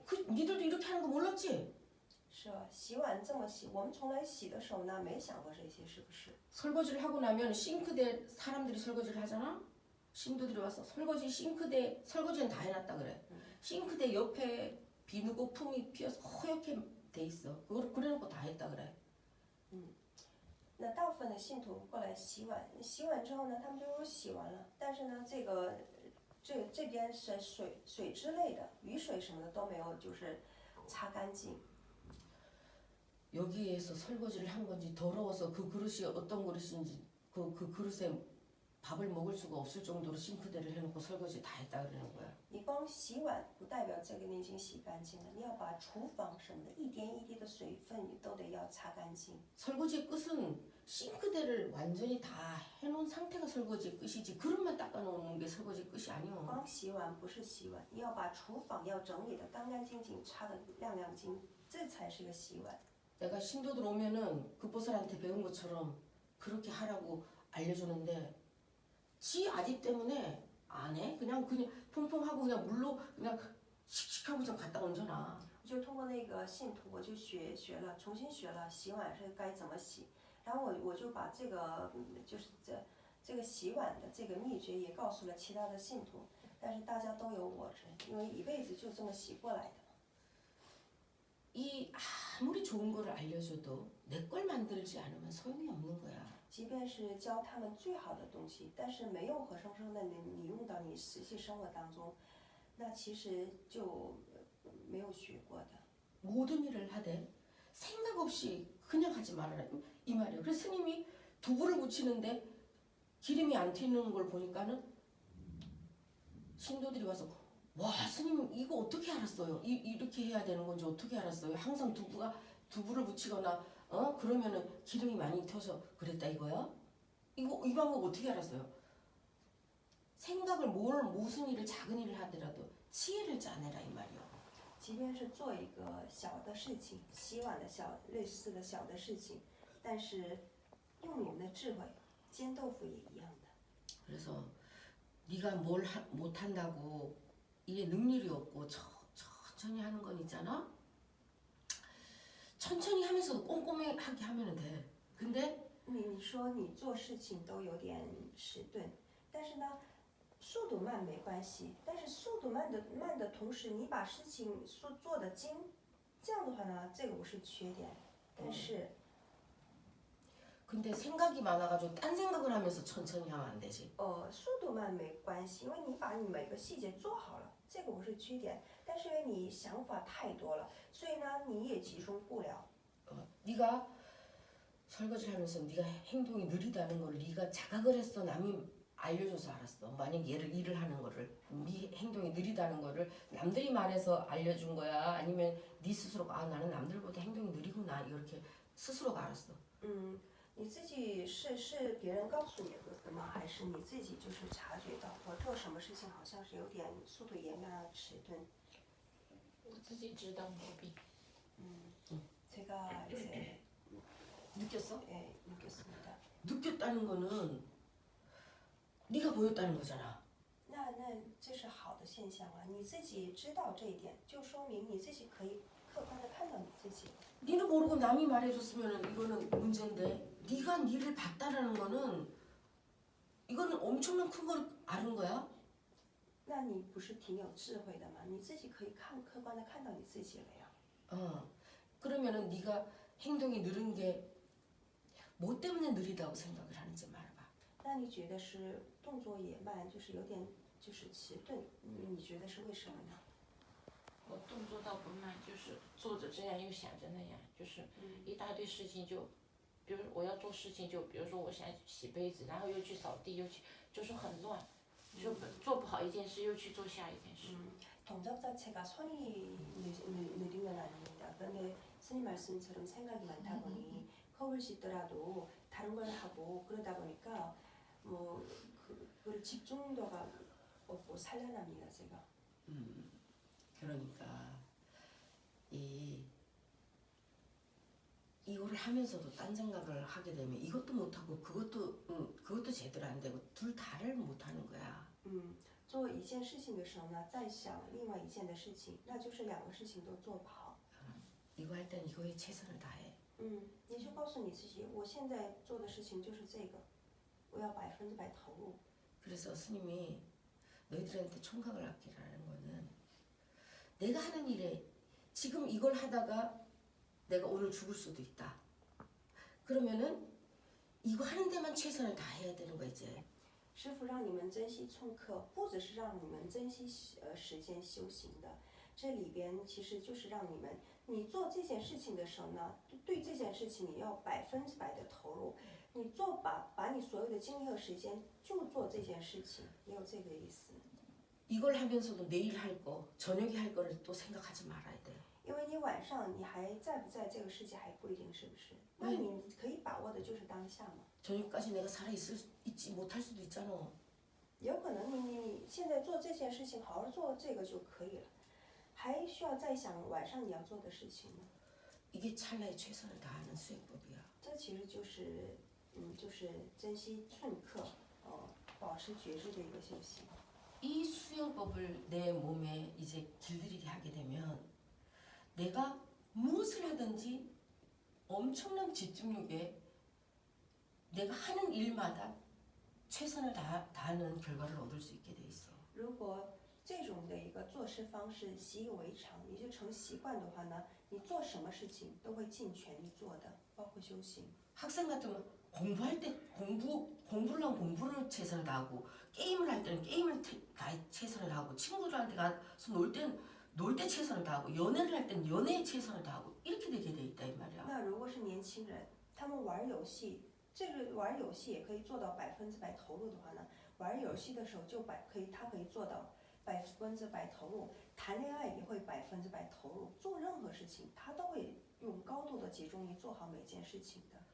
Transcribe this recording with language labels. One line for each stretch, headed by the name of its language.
Korean: 니들도 이렇게 하는 거 몰랐지?
Chinese: 是吧？洗碗这么洗，我们从来洗的时候呢，没想过这些，是不是？
Korean: 설거지를 하고 나면 싱크대 사람들이 설거지를 하잖아. 신도들이 와서 싱크대 설거지는 다 해놨다 그래. 싱크대 옆에 비누고 품이 피어서 허옇게 돼 있어. 그걸 그래놓고 다 했다 그래.
Chinese: 那大部分的信徒过来洗碗，洗碗之后呢，他们就说洗完了，但是呢，这边是水之类的，雨水什么的都没有，就是擦干净。
Korean: 여기에서 설거지를 한 건지 더러워서 그 그릇이 어떤 그릇인지 그 그릇에 밥을 먹을 수가 없을 정도로 싱크대를 해놓고 설거지 다 했다 그러는 거야.
Chinese: 你光洗碗不代表这个你已经洗干净了，你要把厨房什么的一点一滴的水分你都得要擦干净。
Korean: 설거지의 끝은 싱크대를 완전히 다 해놓은 상태가 설거지의 끝이지 그릇만 닦아놓는 게 설거지의 끝이 아니야.
Chinese: 光洗碗不是洗碗，你要把厨房要整理的干干净净，擦的亮亮晶，这才是个洗碗。
Korean: 내가 신도들 오면은 그 보살한테 배운 것처럼 그렇게 하라고 알려주는데 지 아집 때문에 안 해. 그냥 퐁퐁하고 그냥 물로 그냥 씩씩하고 좀 갖다 얹어놔.
Chinese: 就通过那个信徒，我就学了，重新学了洗碗是该怎么洗，然后我就把这个就是这个洗碗的这个秘诀也告诉了其他的信徒，但是大家都有我执，因为一辈子就这么洗过来的。
Korean: 이 아무리 좋은 거를 알려줘도 내 걸 만들지 않으면 소용이 없는 거야.
Chinese: 即便是教他们最好的东西，但是没有活生生的你用到你实际生活当中，那其实就没有学过的。
Korean: 모든 일을 하되 생각 없이 그냥 하지 말아라 이 말이에요. 그래서 스님이 두부를 묻히는데 기름이 안 튀는 걸 보니까는 신도들이 와서 와 스님 이거 어떻게 알았어요? 이렇게 해야 되는 건지 어떻게 알았어요? 항상 두부를 붙이거나 그러면은 기름이 많이 튀어서 그랬다 이거야? 이 방법 어떻게 알았어요? 생각을 무슨 일을 작은 일을 하더라도 치혜를 짜내라 이 말이야.
Chinese: 即便是做一个小的事情，洗碗的类似的小的事情，但是用你们的智慧，煎豆腐也一样的。
Korean: 그래서 네가 뭘 못한다고 이게 능률이 없고 천천히 하는 건 있잖아. 천천히 하면서도 꼼꼼하게 하면 돼. 근데
Chinese: 你说你做事情都有点迟钝，但是呢，速度慢没关系，但是速度慢的同时，你把事情做得精，这样的话呢，这个不是缺点，但是
Korean: 근데 생각이 많아가지고 딴 생각을 하면서 천천히 하면 안 되지.
Chinese: 速度慢没关系，因为你把你每个细节做好了，这个不是缺点，但是因为你想法太多了，所以呢，你也集中不了。
Korean: 네가 설거지를 하면서 네가 행동이 느리다는 걸 네가 자각을 했어. 남이 알려줘서 알았어. 만약 일을 하는 거를 네 행동이 느리다는 거를 남들이 말해서 알려준 거야? 아니면 네 스스로가 아 나는 남들보다 행동이 느리구나 이렇게 스스로가 알았어.
Chinese: 你自己是别人告诉你的吗？还是你自己就是察觉到我做什么事情好像是有点速度也慢迟钝？我自己知道毛病。
Korean: 제가 이제 느꼈어? 느꼈습니다. 느꼈다는 거는 네가 보였다는 거잖아.
Chinese: 那这是好的现象啊！你自己知道这一点，就说明你自己可以客观的看到你自己。
Korean: 니는 모르고 남이 말해줬으면 이거는 문제인데 네가 니를 봤다라는 거는 이거는 엄청난 큰 걸 아는 거야.
Chinese: 那你不是挺有智慧的吗？你自己可以客观的看到你自己了呀。
Korean: 그러면은 네가 행동이 느린 게 뭐 때문에 느리다고 생각을 하는지 말해봐.
Chinese: 那你觉得是动作也慢，就是有点就是迟钝，你觉得是为什么呢？我动作倒不慢，就是做着这样又想着那样，就是一大堆事情就，比如我要做事情就，比如说我想洗杯子，然后又去扫地，又去，就是很乱，就做不好一件事又去做下一件事。
Korean: 동작 자체가 손이 느린 건 아닙니다. 그런데 스님 말씀처럼 생각이 많다 보니 컵을 씻더라도 다른 걸 하고 그러다 보니까 뭐 그걸 집중도가 없고 산란합니다, 제가. 그러니까 이거를 하면서도 딴 생각을 하게 되면 이것도 못하고 그것도 제대로 안 되고 둘 다를 못하는 거야.
Chinese: 做一件事情的时候呢，再想另外一件的事情，那就是两个事情都做不好。
Korean: 이거 할 땐 이거에 최선을 다해.
Chinese: 你就告诉你自己，我现在做的事情就是这个，我要100%投入。
Korean: 그래서 스님이 너희들한테 총각을 아끼라는 거는 내가 하는 일에 지금 이걸 하다가 내가 오늘 죽을 수도 있다. 그러면은 이거 하는 데만 최선을 다해야 되는 거야 이제.
Chinese: 师父让你们珍惜寸刻，不只是让你们珍惜时间修行的，这里边其实就是让你们，你做这件事情的时候呢，对这件事情你要100%的投入，你把你所有的精力和时间就做这件事情，也有这个意思。
Korean: 이걸 하면서도 내일 할 거, 저녁에 할 거를 또 생각하지 말아야 돼.
Chinese: 因为你晚上你还在不在这个世界还不一定，是不是？那你可以把握的就是当下嘛。
Korean: 저녁까지 내가 있지 못할 수도 있잖아.
Chinese: 有可能你现在做这件事情，好好做这个就可以了，还需要再想晚上你要做的事情吗？
Korean: 이게 찰나에 최선을 다하는 수행법이야.
Chinese: 这其实就是珍惜寸刻，保持觉知的一个修行。
Korean: 이 수행법을 내 몸에 이제 길들이게 하게 되면 내가 무엇을 하든지 엄청난 집중력에 내가 하는 일마다 최선을 다하는 결과를 얻을 수 있게 돼 있어.
Chinese: 如果这种的一个做事方式习以为常，也就成习惯的话呢，你做什么事情都会尽全力做的，包括修行。
Korean: 학생 같으면 공부할 때 공부를 하면 공부를 최선을 다하고 게임을 할 때는 게임을 최선을 다하고 친구들한테 가서 놀 때 최선을 다하고 연애를 할 때는 연애에 최선을 다하고 이렇게 되게 돼 있다 이 말이야.
Chinese: 那如果是年轻人，他们玩游戏，这个玩游戏也可以做到100%投入的话呢，玩游戏的时候他可以做到 100%投入，谈恋爱也会100%投入，做任何事情他都会用高度的集中力做好每件事情的。